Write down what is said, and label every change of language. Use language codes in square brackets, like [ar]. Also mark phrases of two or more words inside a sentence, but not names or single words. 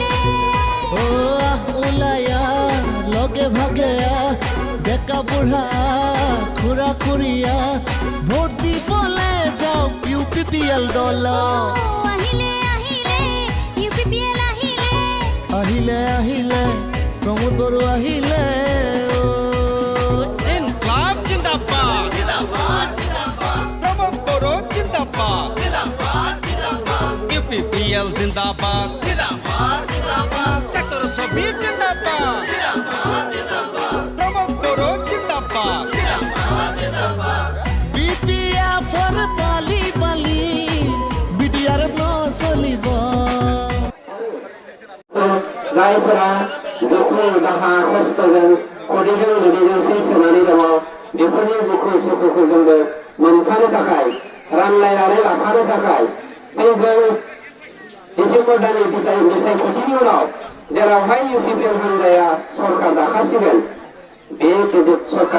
[as] ও উলায়া লগে ভাগে বেকা বুঢ়া খুৰা খুৰিয়া ভোট দিবলে যাও UPPL দল আহিলে আহিলে UPPL আহিলে আহিলে আহিলে প্রমোদ বড় আহিলে [hi] इनकलाब जिंदाबाद जिंदाबाद जिंदाबाद प्रमोद बोरो जिंदाबाद जिंदाबाद जिंदाबाद UPPL जिंदाबाद जिंदाबाद जिंदाबाद सेक्टर 26 जिंदाबाद जिंदाबाद जिंदाबाद प्रमोद बोरो जिंदाबाद जिंदाबाद जिंदाबाद [as] বিটিয়া ফর বালি বালি বিটিয়ার ন চলিব [brx] जायफोरा दुखु दाहा खस्थ'जों खदैजों गोदैजों सैसोनानै दङ बेफोरनि दुखु सुखुखौ जोंबो मोनफानो थाखाय रानलायनानै लाफानो थाखाय फैगौ डिसेम्बर दाननि बिसायख'थिनि उनाव जेरावहाय UPPL हान्जाया सरकार दाखासिगोन बे सरकार